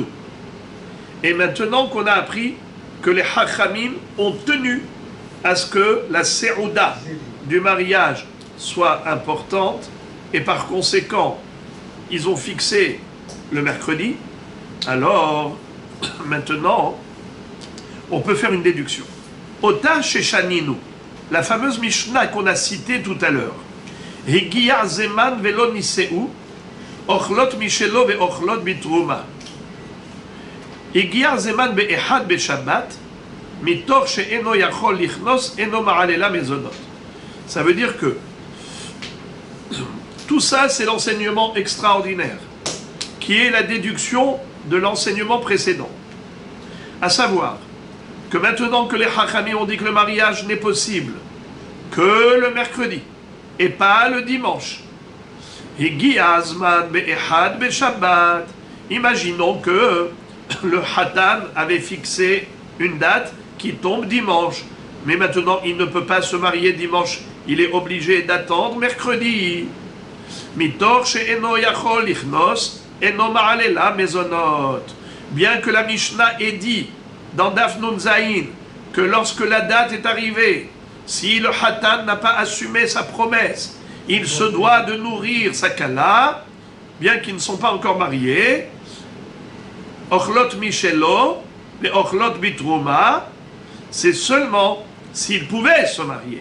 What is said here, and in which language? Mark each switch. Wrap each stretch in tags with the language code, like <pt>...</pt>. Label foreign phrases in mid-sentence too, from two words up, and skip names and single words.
<fr>Et maintenant qu'on a appris que les Hachamim ont tenu à ce que la Serouda du mariage soit importante, et par conséquent, ils ont fixé le mercredi, alors, maintenant, on peut faire une déduction.</fr> <he>אותה ששנינו,</he> <fr>la fameuse Mishnah qu'on a citée tout à l'heure.</fr> <he>הגיע זמן ולא נישאו, אוכלות משלו ואוכלות בתרומה. הגיע זמן באחד בשבת, מתוך שאינו יכול לכנוס אינו מעלה לה מזונות.</he> <fr>Ça veut dire que tout ça, c'est l'enseignement extraordinaire, qui est la déduction de l'enseignement précédent. À savoir que maintenant que les Hachamim ont dit que le mariage n'est possible que le mercredi et pas le dimanche, imaginons que le Hatan avait fixé une date qui tombe dimanche. Mais maintenant, il ne peut pas se marier dimanche. Il est obligé d'attendre mercredi.</fr> <he>מתוך שאינו יכול לכנוס אינו מעלה לה מזונות.</he> <fr>Bien que la Mishnah ait dit dans</fr> <he>דף נון זין</he> <fr>que lorsque la date est arrivée, si le Hatan n'a pas assumé sa promesse, il se doit de nourrir sa kala, bien qu'ils ne sont pas encore mariés.</fr> <he>אוכלות משלו, mais אוכלות בתרומה,</he> <fr>c'est seulement s'il pouvait se marier.</fr>